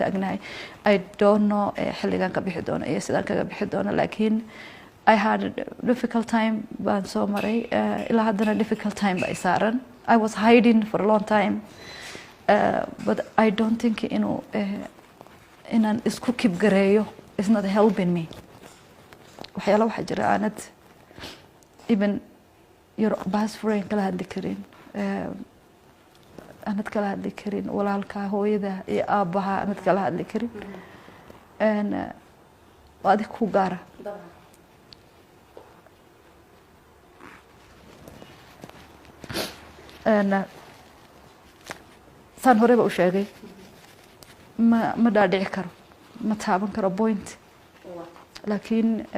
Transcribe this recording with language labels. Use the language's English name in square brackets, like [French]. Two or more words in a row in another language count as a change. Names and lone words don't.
[English] taagnahay I don't know [Somali] xilligan ka bixi doono iyo sidaan kaga bixi doono laakiin [English] I had a difficult time [Somali] baan soo maray ilaa haddana [English] difficult time [Somali] baa saaran [English] I was hiding for a long time but I don't think [Somali] inaan isku kibgareeyo [English] is not helping me [Somali] waxyaala waxaa jira aanad [English] even your best friend [Somali] kala hadli karin aanad kala hadli karin walaalka hooyada iyo aabaha aanad kala hadli karin adig ku gaara saan horeba u sheegay ma dhaadhici karo ma taaban karo point laakiin